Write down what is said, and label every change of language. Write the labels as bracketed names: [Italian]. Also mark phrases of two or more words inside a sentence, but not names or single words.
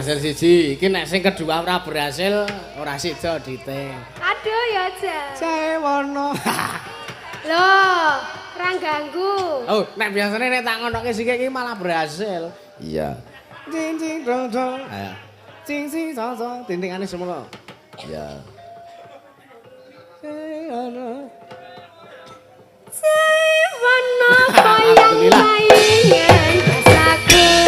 [Javanese] siji. Iki nek sing kedua ora berhasil, ora sida dite. Aduh ya, Jan. Cewono. Loh, ora ganggu. Oh, nek biasane nek tak ngonoke sikik iki malah berhasil. Iya. Cing cing dong dong. Ayo. Cing cing so so tintingane semono. Iya. Cewono. Cewono koyang mayengen rasaku.